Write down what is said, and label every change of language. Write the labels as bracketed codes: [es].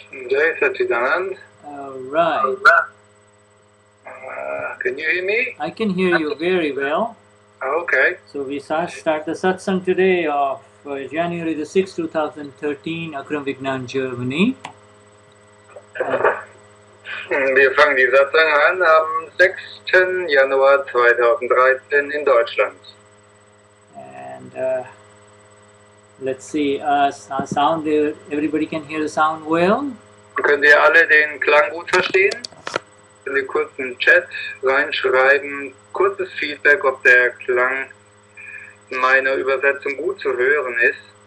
[hi] Jai Sachidanand. [en] Right. Can you hear me? I can hear you very well. Okay. So we start the satsang today of January the 6th, 2013, Akram Vignan, Germany. [de] Wir fangen die Satzung an am 6. Januar 2013 in Deutschland. [en] And let's see, sound, everybody can hear the sound well? [de] Könnt ihr alle den Klang gut verstehen? Könnt ihr kurz im Chat reinschreiben, kurzes Feedback, ob der Klang meiner Übersetzung gut zu hören ist.